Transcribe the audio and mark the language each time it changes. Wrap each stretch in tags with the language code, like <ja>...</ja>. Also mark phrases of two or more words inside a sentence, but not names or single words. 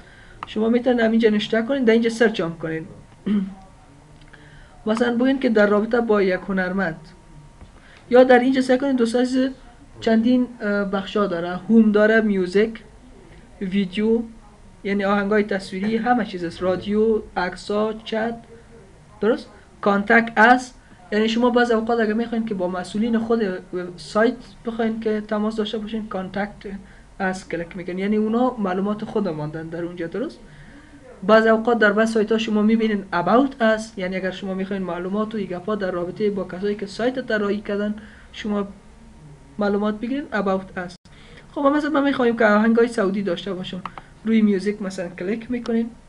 <fa>شما میتونید همینجا نشته کنین، در اینجا سرچ هم کنین. مثلا بگین که در رابطه با یک هنرمند، یا در اینجا سعی کنین دوست چندین بخشا داره، هوم داره، میوزیک، ویدیو یعنی آهنگای تصویری، همه چیز است، رادیو، عکس‌ها، چت. درست؟</fa> <en>contact us</en> <fa>یعنی شما بعضی اوقات اگه میخواین که با مسئولین خود سایت بخواین که تماس داشته باشین،</fa> <en>contact us</en> <fa>کلیک میکنین، یعنی اونا معلومات خود ماندن در اونجا. درست؟ بعضی اوقات در بعض سایت ها شما میبینین</fa> <en>about us،</en> <fa>یعنی اگر شما میخواین معلومات و گپا در رابطه با کسایی که سایت طراحی کردن شما معلومات بگیرین</fa> <en>about us.</en> <fa>خب مثلا ما میخوایم که آهنگای سعودی داشته باشم، روی میوزیک مثلا کلیک میکنین.</fa>